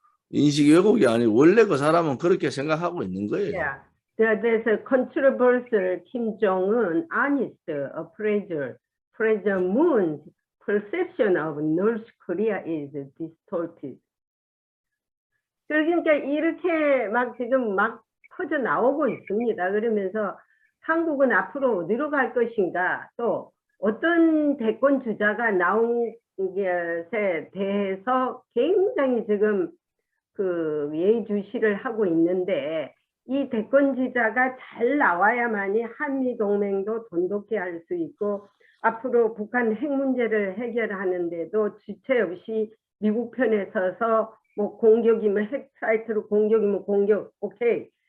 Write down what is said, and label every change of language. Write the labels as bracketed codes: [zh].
[ko] 인식 왜곡이 아니고 원래 그 사람은 그렇게 생각하고 있는 거예요. [en] Yeah. There's a controversial Kim Jong-un honest appraisal. President Moon's perception of North Korea is distorted. [ko] 그러니까 이렇게 지금 퍼져 나오고 있습니다. 그러면서 한국은 앞으로 어디로 갈 것인가, 또 어떤 대권 주자가 나온 것에 대해서 굉장히 지금 예의주시를 하고 있는데 이 대권 주자가 잘 나와야만이 한미동맹도 돈독히 할 수 있고 앞으로 북한 핵 문제를 해결하는데도 주체 없이 미국 편에 서서 뭐 공격이면 핵 사이트로 공격이면 공격, 오케이.